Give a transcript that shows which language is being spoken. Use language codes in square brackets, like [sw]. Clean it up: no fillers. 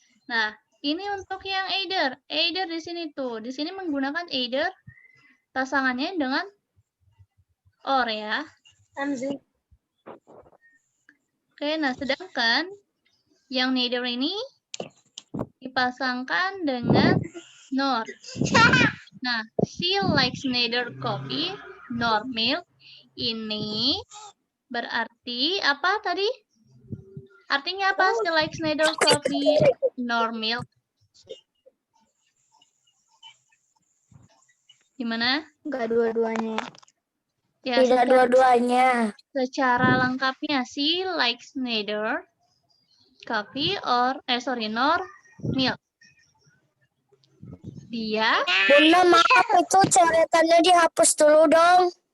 [id] Nah, ini untuk yang either. Either di sini tuh. Di sini menggunakan either pasangannya dengan or ya. Oke, nah sedangkan yang neither ini dipasangkan dengan nor. [en] Nah, she likes neither coffee nor milk. [id] Ini berarti apa tadi? Artinya apa? [en] She likes neither coffee nor milk. [id] Gimana? Enggak dua-duanya. Ya, Tidak dua-duanya. secara lengkapnya [en] she likes neither coffee nor milk. [id] Dia Bunda, maaf itu coretannya dihapus dulu dong.